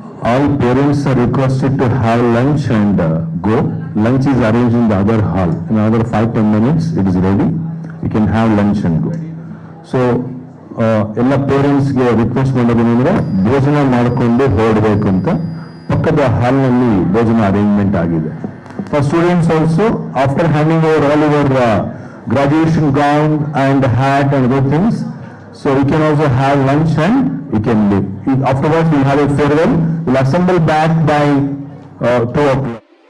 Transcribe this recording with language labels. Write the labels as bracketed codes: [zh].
[en] All parents are requested to have lunch and go. Lunch is arranged in the other hall. In another 5-10 minutes, it is ready. You can have lunch and go. [kn] So, ಎಲ್ಲ ಪೇರೆಂಟ್ಸ್ಗೆ request ಮಾಡೋದೇನೆಂದರೆ ಭೋಜನ ಮಾಡಿಕೊಂಡು ಹೊರಡಬೇಕು ಅಂತ ಪಕ್ಕದ ಹಾಲ್ನಲ್ಲಿ ಭೋಜನ arrangement ಆಗಿದೆ. [en] For students also after handing over all your graduation gown and hat and other things, so you can also have lunch and you can leave. Afterwards, we'll have a farewell. We'll assemble back by 2 o'clock.